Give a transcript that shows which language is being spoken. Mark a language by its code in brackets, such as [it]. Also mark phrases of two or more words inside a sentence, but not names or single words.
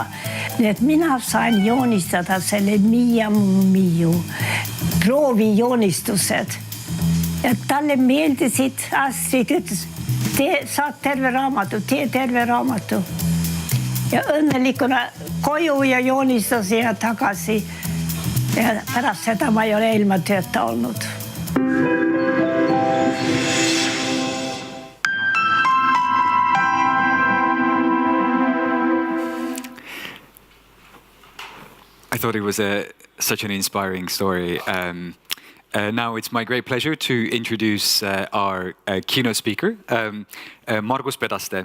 [et] Nii et mina sain joonistada selle Miia Miu proovijoonistused. Ja talle meeldisid, Astrid ütles, saad terve raamatu. Ja õnnelikuna koju ja joonistasin ja tagasi. Ja pärast seda ma ei ole ilma tööta olnud. [en] I thought it was such an inspiring story. Now it's my great pleasure to introduce our keynote speaker, Margus Pedaste.